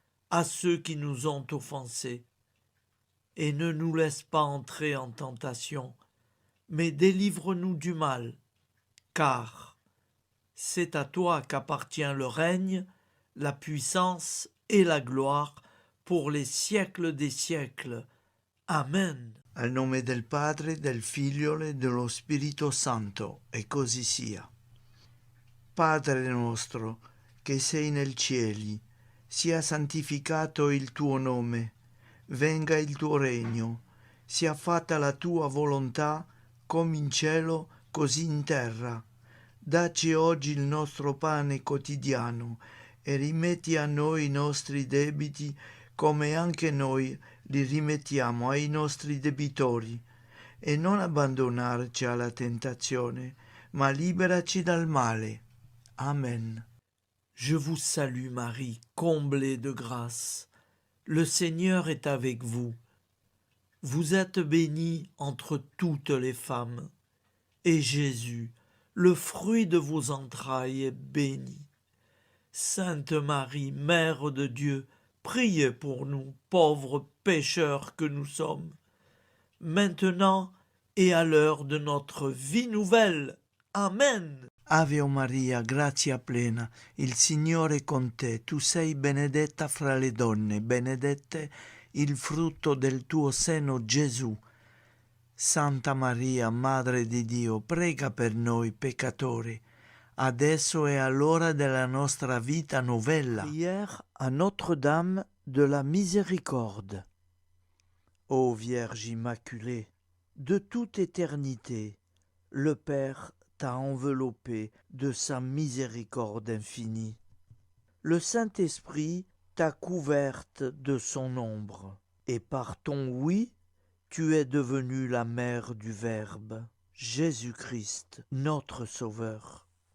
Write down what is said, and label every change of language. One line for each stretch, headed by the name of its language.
French: à ceux qui nous ont offensés. Et ne nous laisse pas entrer en tentation, mais délivre-nous du mal, car c'est à toi qu'appartient le règne, la puissance et la gloire pour les siècles des siècles. Amen.
Italian: Al nome del Padre, del Figlio e dello Spirito Santo, e così sia. Padre nostro, che sei nel cieli, sia santificato il tuo nome, venga il tuo regno, sia fatta la tua volontà, come in cielo, così in terra. Dacci oggi il nostro pane quotidiano e rimetti a noi i nostri debiti, come anche noi li rimettiamo ai nostri debitori, e non abbandonarci alla tentazione, ma liberaci dal male. Amen.
French: Je vous salue Marie, comblée de grâce. Le Seigneur est avec vous. Vous êtes bénie entre toutes les femmes, et Jésus, le fruit de vos entrailles, est béni. Sainte Marie, Mère de Dieu, priez pour nous, pauvres pécheurs que nous sommes, maintenant et à l'heure de notre vie nouvelle. Amen.
Italian: Ave Maria, grazia plena, il Signore è con te, tu sei benedetta fra le donne, benedette il frutto del tuo seno, Gesù. Santa Maria, Madre di Dio, prega per noi peccatori, adesso e all'ora della nostra vita novella.
French: Prière à Notre-Dame de la Miséricorde. Ô Vierge Immaculée, de toute éternité, le Père t'a enveloppé de sa miséricorde infinie. Le Saint-Esprit t'a couverte de son ombre, et par ton oui, tu es devenue la mère du Verbe, Jésus-Christ, notre Sauveur.